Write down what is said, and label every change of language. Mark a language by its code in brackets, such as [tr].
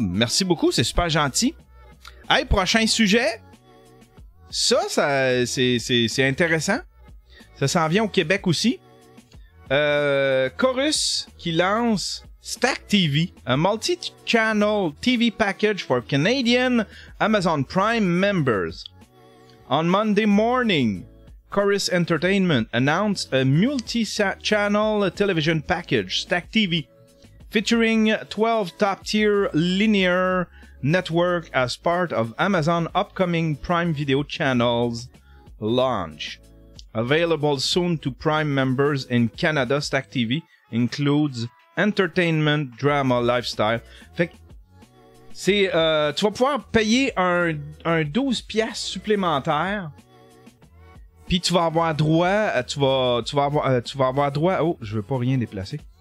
[fr] Merci beaucoup, c'est super gentil. Hey, prochain sujet. Ça c'est intéressant. Ça s'en vient au Québec aussi. [en] Chorus [fr] qui lance [en] Stack TV, a multi-channel TV package for Canadian Amazon Prime members. On Monday morning, Chorus Entertainment announced a multi-channel television package, Stack TV, featuring 12 top-tier linear network as part of Amazon upcoming Prime Video channels launch. Available soon to Prime members in Canada, Stack TV includes entertainment, drama, lifestyle. [fr] Fait que c'est tu vas pouvoir payer un 12$ supplémentaire. Puis tu vas avoir droit tu vas avoir droit je veux pas rien déplacer.